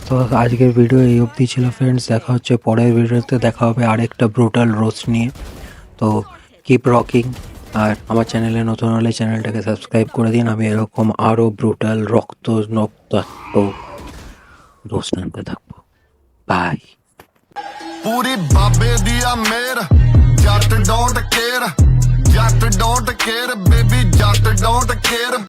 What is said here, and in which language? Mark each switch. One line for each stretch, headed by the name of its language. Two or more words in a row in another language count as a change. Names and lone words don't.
Bangla: তো আজকের ভিডিও এই অবধি ছিল ফ্রেন্ডস। দেখা হচ্ছে পরের ভিডিওতে, দেখা হবে আরেকটা
English: brutal roast
Bangla: নিয়ে। তো
English: keep rocking.
Bangla: আর আমার চ্যানেলে নতুন হলে চ্যানেলটাকে সাবস্ক্রাইব করে দিন। আমি এরকম আরও ব্রুটাল রক্তাক্ত রোস্ট আনতে থাকবো। বাই।
Punjabi: ਪੂਰੀ ਬਾਬੇ ਦੀ ਆ ਮੇਰ, ਜੱਟ
English: don't care,
Punjabi: ਜੱਟ
English: don't care baby,
Punjabi: ਜੱਟ
English: don't care.